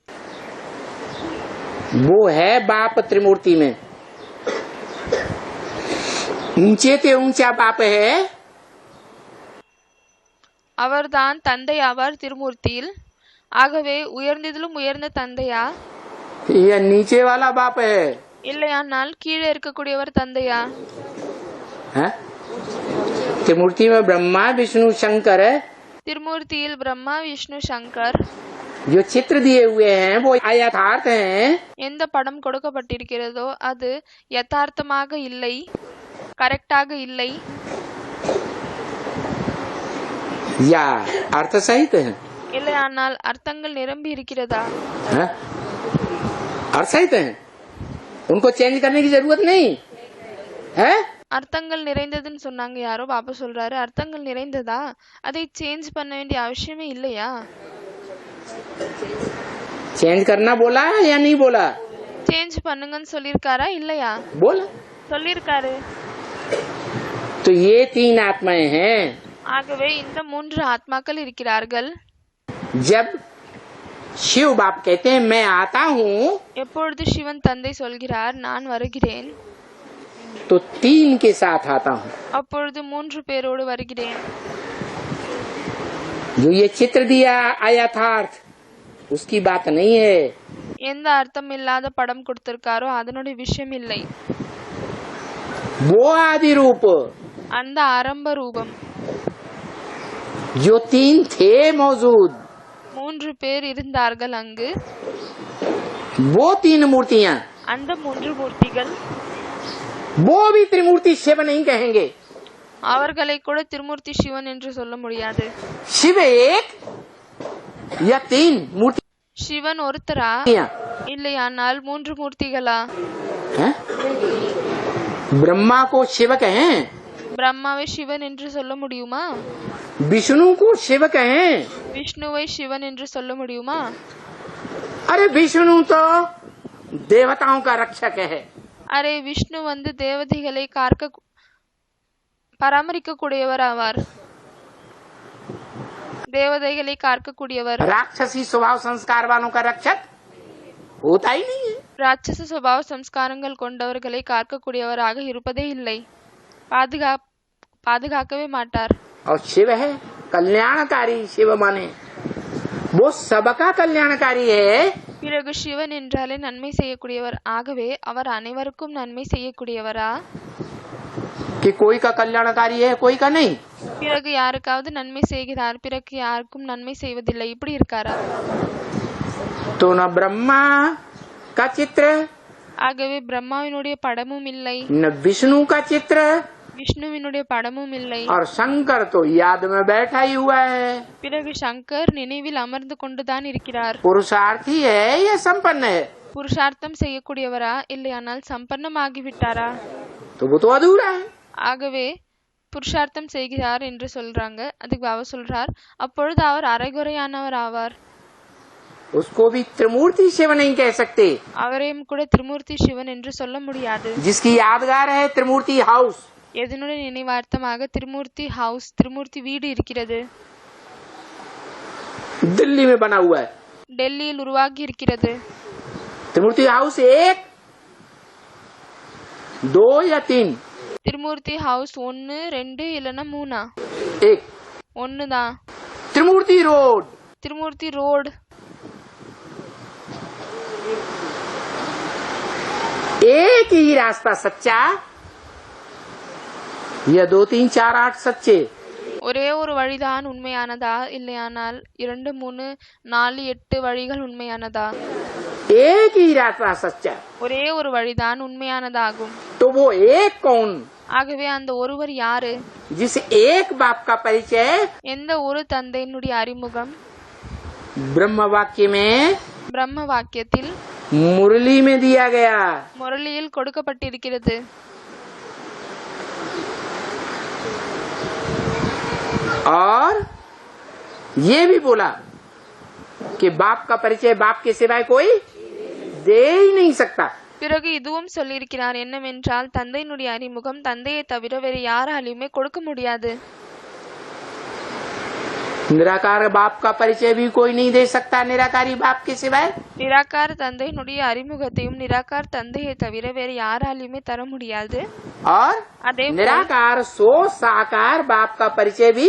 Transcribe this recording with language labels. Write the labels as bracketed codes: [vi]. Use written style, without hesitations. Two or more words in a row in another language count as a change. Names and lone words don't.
[hi] वो है बाप त्रिमूर्ति में। ऊंचे ते ऊंचा बाप है, [ta] அவர்தான் தந்தை ஆவார் திருமூர்த்தியில்। ஆகவே உயர்ந்ததிலும் உயர்ந்த தந்தையா, [hi] या नीचे वाला बाप है? [ta] இல்லையானால் கீழே இருக்கக்கூடியவர் தந்தையா? [hi] है? त्रिमूर्ति में ब्रह्मा विष्णु शंकर है। [ta] திருமூர்த்தியில் பிரம்மா விஷ்ணு சங்கர்। [hi] जो चित्र दिए हुए हैं वो यथार्थ हैं। [ta] எந்த படம் கொடுக்கப்பட்டிருக்கிறதோ அது யதார்த்தமாக இல்லை, கரெக்டாக இல்லை, [hi] या अर्थ सहित है? [ta] இல்லையானால் அர்த்தங்கள் நிரம்பி இருக்கிறதா? [hi] हैं? अर्थ सहित है, उनको चेंज करने की जरूरत नहीं है। [ta] அர்த்தங்கள் நிறைந்ததுன்னு சொன்னாங்க யாரோ, பாப்பா சொல்றாரு அர்த்தங்கள் நிறைந்ததா, அதை சேஞ்ச் பண்ண வேண்டிய அவசியமே இல்லையா? [hi] चेंज करना बोला या नहीं बोला? [ta] சேஞ்ச் பண்ணுங்கன்னு சொல்லிருக்காரா இல்லையா? [hi] बोला। [ta] சொல்லிருக்காரு। [hi] तो ये तीन आत्माएं हैं। [ta] ஆகவே இந்த மூன்று ஆத்மாக்கள் இருக்கிறார்கள்। [hi] जब शिव बाप कहते हैं मैं आता हूँ, [ta] எப்பொழுது சிவன் தந்தை சொல்கிறார் நான் வருகிறேன், [hi] तो तीन के साथ आता हूँ। [ta] அப்பொழுது மூன்று பேரோடு வருகிறேன்। [hi] जो ये चित्र दिया अयथार्थ, उसकी बात नहीं है। [ta] எந்த அர்த்தம் இல்லாத படம் கொடுத்திருக்காரோ அதனுடைய விஷயம் இல்லை, [hi] वो आदि रूप [ta] அந்த ஆரம்ப ரூபம்। [hi] जो तीन थे मौजूद, [ta] மூன்று பேர் இருந்தார்கள் அங்கு, [hi] वो तीन मूर्तियाँ, [ta] அந்த மூன்று மூர்த்திகள், [hi] वो भी त्रिमूर्ति शिव नहीं कहेंगे। [ta] அவர்களை கூட திருமூர்த்தி சிவன் என்று சொல்ல முடியாது। [hi] शिव एक या तीन मूर्ति? [ta] சிவன் ஒருத்தரா இல்லையானால் மூன்று மூர்த்திகளா? [hi] हैं? ब्रह्मा को शिव कहें, [ta] பிரம்மாவை சிவன் என்று சொல்ல முடியுமா? [hi] विष्णु को शिव कहें, [ta] விஷ்ணுவை சிவன் என்று சொல்ல முடியுமா? [hi] अरे विष्णु तो देवताओं का रक्षक है। [ta] அரே விஷ்ணு வந்து தேவதைகளை பராமரிக்கக்கூடியவர் ஆவார், தேவதைகளை காக்கக்கூடியவர்। [hi] राक्षसी स्वभाव संस्कार वालों का रक्षक होता ही नहीं है। [ta] ராட்சச சுபாவ சம்ஸ்காரங்கள் கொண்டவர்களை காக்கக்கூடியவராக இருப்பதே இல்லை, பாதுகாக்கவே மாட்டார். [hi] और शिव है कल्याणकारी, शिव माने वो सबका कल्याणकारी है. [ta] பிறகு சிவன் என்றாலே நன்மை செய்யக்கூடியவர், ஆகவே அவர் அனைவருக்கும் நன்மை செய்யக்கூடியவரா? [hi] कि कोई का कल्याणकारी है कोई का नहीं. [ta] பிறகு யாருக்காவது நன்மை செய்கிறார், பிறகு யாருக்கும் நன்மை செய்வதில்லை, இப்படி இருக்காரா? [hi] तो न ब्रह्मा का चित्र, [ta] ஆகவே பிரம்மாவினுடைய படமும் இல்லை, [hi] न विष्णु का चित्र, [ta] விஷ்ணுவினுடைய படமும் இல்லை. [hi] और शंकर तो याद में बैठा ही हुआ है. [ta] பிறகு சங்கர் நினைவில் அமர்ந்து கொண்டுதான் இருக்கிறார். [hi] पुरुषार्थी है या संपन्न है? [ta] புருஷார்த்தம் செய்யக்கூடியவரா இல்லையானால் சம்பன்னமாகிவிட்டாரா? [hi] तो वो तो अधूरा है. [ta] ஆகவே புருஷார்த்தம் செய்கிறார் என்று சொல்றாங்க. அதுக்கு பாபா சொல்றார், அப்பொழுது அவர் அரைகுறையானவர் ஆவார். [hi] उसको भी त्रिमूर्ति शिव नहीं कह सकते. [ta] அவரையும் கூட திரிமூர்த்தி சிவன் என்று சொல்ல முடியாது. [hi] जिसकी यादगार है त्रिमूर्ति हाउस, [ta] எதனுடைய நினைவார்த்தமாக त्रिमूर्ति हाउस, त्रिमूर्ति வீடு இருக்கிறது, [hi] दिल्ली में बना हुआ है. [ta] டெல்லியில் உருவாகி இருக்கிறது. [hi] त्रिमूर्ति हाउस 1, 2 या 3? [ta] त्रिमूर्ति हाउस 1, 2 இல்லனா 3? 1. 1 தான். [hi] त्रिमूर्ति रोड, [ta] त्रिमूर्ति रोड, [hi] एक ही रास्ता सच्चा या 2, 3, 4, 8 सच्चे? [ta] ஒரே ஒரு வழிதான் உண்மையானதா இல்லையானால் 2, 3, 4, 8 வழிகள் உண்மையானதா? [hi] एक ही रास्ता सच्चा. [ta] ஒரே ஒரு வழிதான் உண்மையானதாகும். [hi] तो वो एक कौन? [ta] ஆகவே அந்த ஒருவர் யாரு? [hi] जिस एक बाप का परिचय [ta] எந்த ஒரு தந்தையினுடைய அறிமுகம் [hi] ब्रह्म वाक्य में, [ta] பிரம்ம வாக்கியத்தில், [hi] मुरली में दिया गया. [ta] முரளியில் கொடுக்கப்பட்டிருக்கிறது. [hi] और ये भी बोला कि बाप का परिचय बाप के सिवाय कोई दे ही नहीं सकता. [ta] பிறகு இதுவும் சொல்லியிருக்கிறார், என்னவென்றால் தந்தையினுடைய அறிமுகம் தந்தையை தவிர வேறு யாராலையுமே கொடுக்க முடியாது. [hi] निराकार बाप का परिचय भी कोई नहीं दे सकता निराकारी बाप के सिवाय. [ta] நிராகார தந்தையினுடைய அறிமுகத்தையும் நிராகார தந்தையை தவிர வேறு யாராலையுமே தர முடியாது. [hi] और [ta] அதே [hi] निराकार सो साकार बाप का परिचय भी